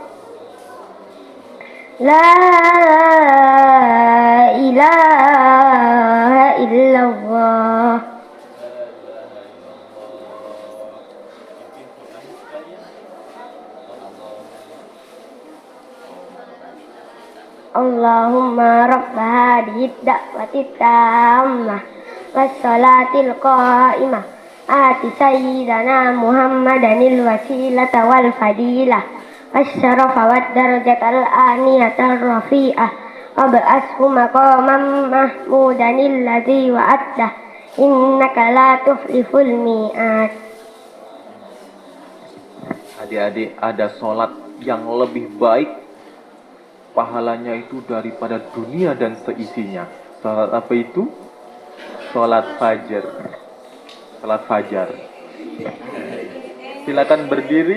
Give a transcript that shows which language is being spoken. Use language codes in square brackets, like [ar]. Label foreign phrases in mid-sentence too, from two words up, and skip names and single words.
[ar] لا إله إلا الله. اللهم رب هذه الدعوة التامة والصلاة القائمة آت سيدنا محمدا الوسيلة والفضيلة والشرف والدرجة العالية الرفيعة وابعثه مقاما محمودا الذي وعدته إنك لا تخلف الميعاد. [id] Adik-adik, ada sholat yang lebih baik pahalanya itu daripada dunia dan seisinya. Salat apa itu? Salat fajar. Salat fajar. Silakan berdiri.